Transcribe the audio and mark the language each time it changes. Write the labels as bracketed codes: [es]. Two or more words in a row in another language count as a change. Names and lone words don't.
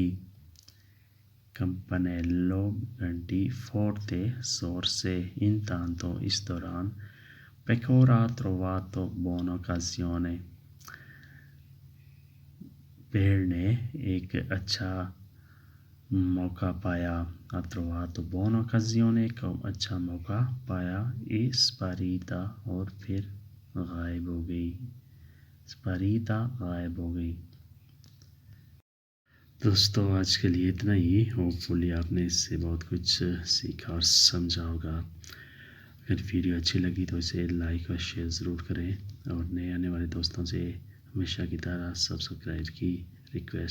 [ur] campanello گھنٹی forte زور سے intanto اس دوران [it] pecora ha trovato buona occasione [ur] بھیڑ نے ایک اچھا موقع پایا۔ [it] ha trovato buona occasione [ur] ایک اچھا موقع پایا [it] e sparita [ur] اور پھر غائب ہو گئی، sparita غائب ہو گئی۔ دوستو آج کے لیے اتنا ہی۔ ہوپفلی آپ نے اس سے بہت کچھ سیکھا اور سمجھا ہوگا۔ اگر ویڈیو اچھی لگی تو اسے لائک اور شیئر ضرور کریں، اور نئے آنے والے دوستوں سے ہمیشہ کی طرح سبسکرائب کی ریکویسٹ۔